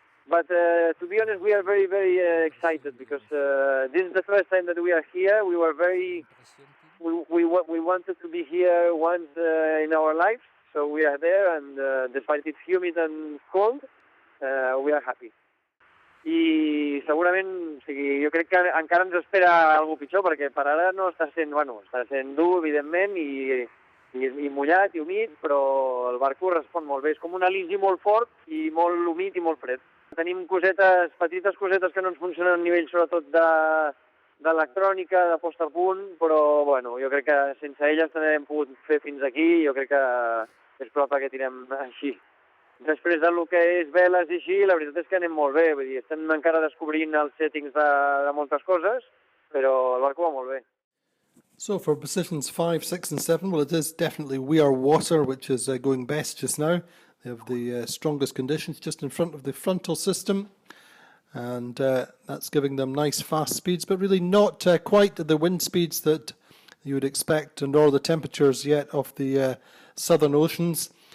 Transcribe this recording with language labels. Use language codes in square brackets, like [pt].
[en] But to be honest, we are very, very excited because this is the first time that we are here. We were very we wanted to be here once in our life, so we are there, and despite it's humid and cold, we are happy. [ca] I segurament, o sigui, jo crec que encara ens espera alguna pitjor, perquè per ara no està sent, està sent dur, evidentment, i mullat i humit, però el barco respon molt bé. És com un aligi molt fort i molt humit i molt fred. Tenim petites cosetes que no ens funcionen a nivell sobretot d'electrònica, de posta a punt, però bueno, jo crec que sense elles també hem pogut fer fins aquí, jo crec que és probable que tirem així. Després del que és veles i així, la veritat és que anem molt bé, vull dir, estem encara descobrint els settings de moltes coses, però el barco va molt bé. [en] So for positions 5, 6 and 7, well, it is definitely We Are Water, which is going best just now. They have the strongest conditions just in front of the frontal system, and that's giving them nice fast speeds, but really not quite the wind speeds that you would expect, nor the temperatures yet of the southern oceans.